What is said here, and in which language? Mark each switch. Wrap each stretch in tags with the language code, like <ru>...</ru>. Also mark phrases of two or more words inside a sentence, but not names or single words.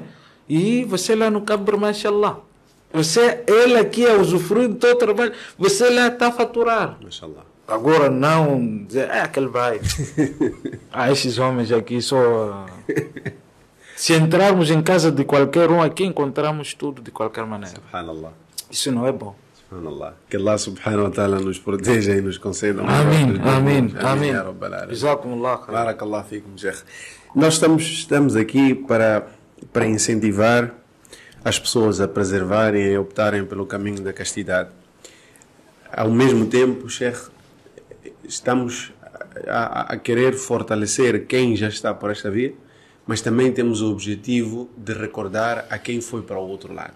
<pt>E você lá no Cabr, mashallah. Ele aqui é usufruir do teu trabalho, você lá está a faturar. Mashallah. Agora não dizer, aquele vai. Esses homens aqui só... Se entrarmos em casa de qualquer um aqui, encontramos tudo de qualquer maneira. Subhanallah. Isso não é bom. Subhanallah. Que</pt> <ar>الله سبحانه وتعالى</ar> <pt>nos proteja e nos conceda. Amém. Jazakumullah.</pt> <ar>بارك الله فيكم، شيخ.</ar> <pt>Nós estamos aqui para incentivar as pessoas a preservarem e a optarem pelo caminho da castidade. Ao mesmo tempo, Sheikh, estamos a querer fortalecer quem já está por esta via, mas também temos o objetivo de recordar a quem foi para o outro lado.</pt>